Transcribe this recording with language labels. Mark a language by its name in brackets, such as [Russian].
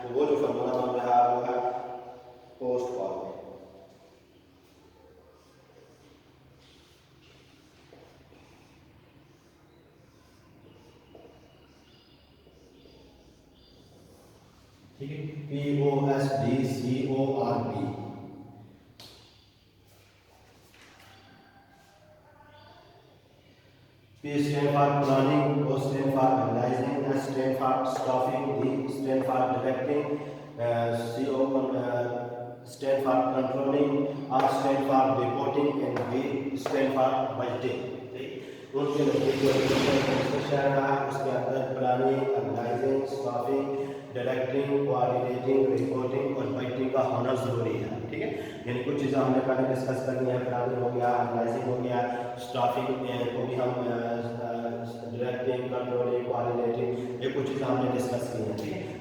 [Hindi] तो वो जो फार्मूला बन रहा है वो है पोस्ट फॉर्म, ठीक है। [English] POSDCORP, P stand for planning, O stand for analyzing, S stand for staffing, D stand for directing, CO stand for controlling, R stand for reporting and B stand for budgeting। [Hindi] उनके नज़दीक जो administration है उसके अंदर planning, analysing, staffing, directing, coordinating, reporting और budgeting का होना ज़रूरी है। ठीक है। यानी कुछ चीज़ें हमने पहले डिस्कस करनी है, प्लानिंग हो गया, एनालाइजिंग हो गया, स्टाफिंग को भी हम डायरेक्टिंग, कंट्रोलिंग, कोऑर्डिनेटिंग, ये कुछ चीज़ें हमने डिस्कस की हैं, ठीक है।